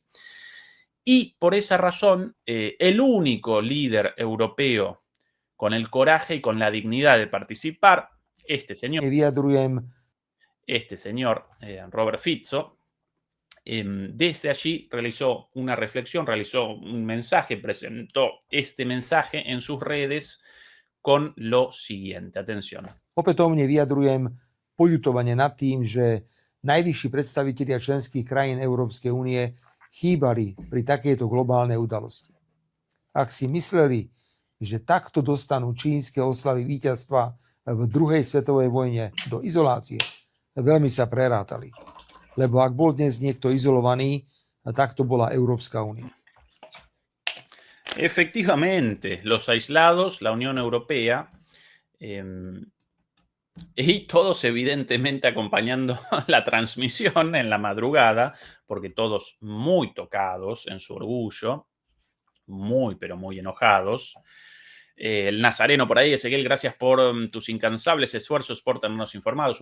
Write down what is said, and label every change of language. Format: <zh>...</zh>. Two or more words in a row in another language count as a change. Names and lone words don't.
<es>Y por esa razón, el único líder europeo con el coraje y con la dignidad de participar, este señor Robert Fico, desde allí realizó una reflexión, realizó un mensaje, presentó este mensaje en sus redes con lo siguiente. Atención.</es> <sk>Opätovne vyjadrujem poľutovanie nad tým, že najvyšší predstavitelia členských krajín Európskej únie chýbali pri takejto globálnej udalosti. Ak si mysleli, že takto dostanú čínske oslavy víťazstva v druhej svetovej vojne do izolácie, veľmi sa prerátali. Lebo ak bol dnes niekto izolovaný, tak to bola Európska únia.</sk> <es>Efectivamente, los aislados, la Unión Europea, y todos evidentemente acompañando la transmisión en la madrugada, porque todos muy tocados en su orgullo, muy pero muy enojados, El Nazareno por ahí, Ezequiel, gracias por tus incansables esfuerzos por tenernos informados.</es>